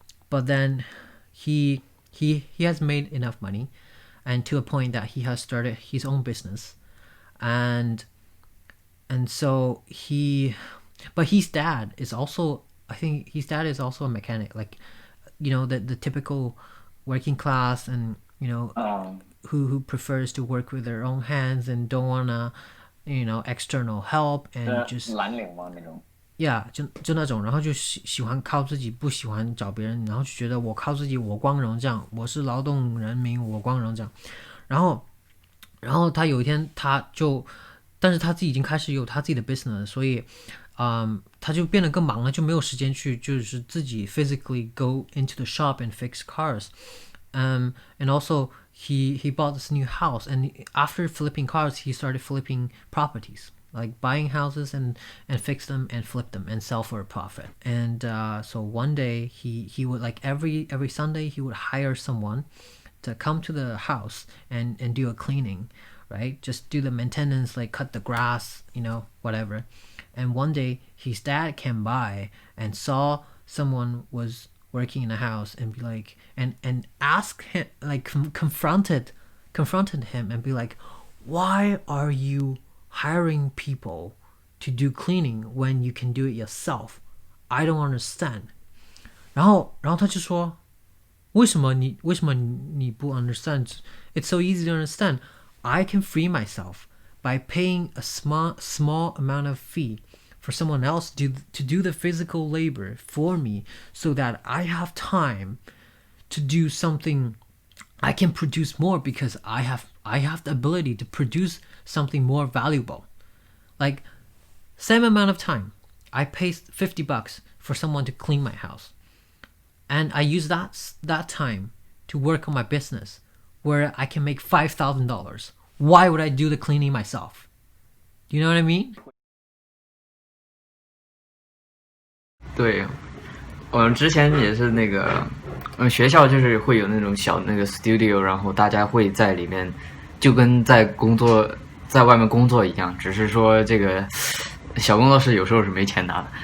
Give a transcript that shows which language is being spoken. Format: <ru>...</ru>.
<en>But then he has made enough money, and to a point that he has started his own business, and so but his dad is also, I think his dad is also a mechanic, like, you know, the typical working class, and you know, who prefers to work with their own hands and don't wanna, you know, external help, and just</en> <zh>蓝领吗那种？ yeah， 就那种，然后就喜欢靠自己，不喜欢找别人，然后就觉得我靠自己我光荣，这样我是劳动人民我光荣这样，然后他有一天但是他自己已经开始有他自己的 business， 所以他就变得更忙了，就没有时间去就是自己</zh> <en>physically go into the shop and fix cars. And also he bought this new house, and after flipping cars he started flipping properties, like buying houses and fix them and flip them and sell for a profit. And so one day he would, like every Sunday he would hire someone to come to the house and do a cleaning, right? Just do the maintenance, like cut the grass, you know, whatever. And one day his dad came by and saw someone was working in a house, and be like, and asked him, like confronted him and be like, why are you hiring people to do cleaning when you can do it yourself? I don't understand.</en> <zh>然后他就说，为什么你不 understand?</zh> <en>It's so easy to understand. I can free myself by paying a small amount of fee for someone else to do the physical labor for me, so that I have time to do something. I can produce more because I have the ability to produce something more valuable. Like, same amount of time, I pay $50 for someone to clean my house, and I use that time to work on my business, where I can make $5,000. Why would I do the cleaning myself? Do you know what I mean?</en> <zh>对，我们之前也是那个，学校就是会有那种小那个 studio， 然后大家会在里面，就跟在外面工作一样，只是说这个小工作室有时候是没钱拿的。</zh>